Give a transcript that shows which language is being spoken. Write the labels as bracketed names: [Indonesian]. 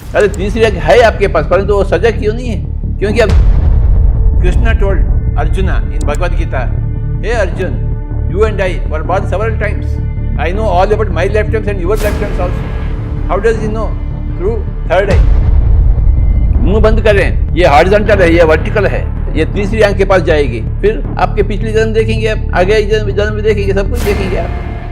[Hindi] अरे तीसरी आंख है आपके पास, परंतु वो सजग क्यों नहीं है? क्योंकि अब [English] Krishna told Arjuna in Bhagavad Gita, [Hindi] hey Arjun, [English] you and I were born several times. I know all about my lifetimes and your lifetimes also. How does he know? Through third eye. [Hindi] मुंह बंद करें, ये हॉरिजॉन्टल है, ये वर्टिकल है, ये तीसरी आंख के पास जाएगी, फिर आपके पिछले जन्म देखेंगे आप, आगे जन्म भी देखेंगे, सब कुछ देखेंगे आप।